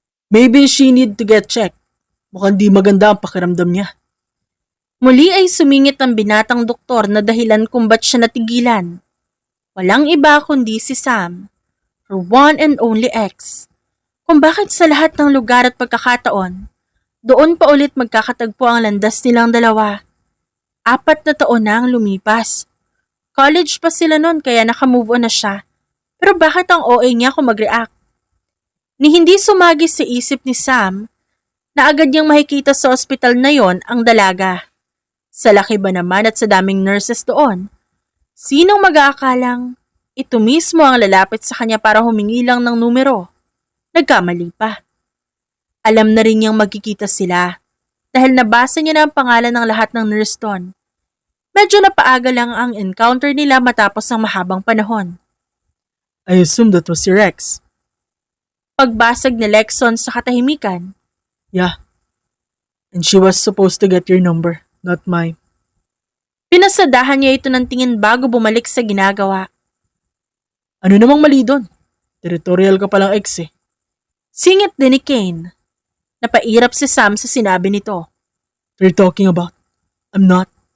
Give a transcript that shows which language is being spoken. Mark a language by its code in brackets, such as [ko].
[en] Maybe she need to get checked. [tl] Mukhang di maganda ang pakiramdam niya. Muli ay sumingit ang binatang doktor na dahilan kung ba't siya natigilan. Walang iba kundi si Sam, [en] her one and only ex. [tl] Kung bakit sa lahat ng lugar at pagkakataon, doon pa ulit magkakatagpo ang landas nilang dalawa. 4 na taon na ang lumipas. College pa sila noon kaya nakamove on na siya. Pero bakit ang OA niya kung mag-react? Ni hindi sumagi sa isip ni Sam na agad niyang makikita sa ospital na yon ang dalaga. Sa laki ba naman at sa daming nurses doon, sinong mag-aakalang ito mismo ang lalapit sa kanya para humingi lang ng numero? Nagkamali pa. Alam na rin niyang magkikita sila dahil nabasa niya na ang pangalan ng lahat ng nurse doon. Medyo napaaga lang ang encounter nila matapos ang mahabang panahon. [en] I assume that was your ex. [tl] Pagbasag ni Lexon sa katahimikan. [en] Yeah. And she was supposed to get your number. Not mine. [tl] Pinasadahan niya ito ng tingin bago bumalik sa ginagawa. Ano namang mali doon? Territorial ka palang ex Singit din ni Kane. Napairap si Sam sa sinabi nito. [en] You're talking about? I'm not.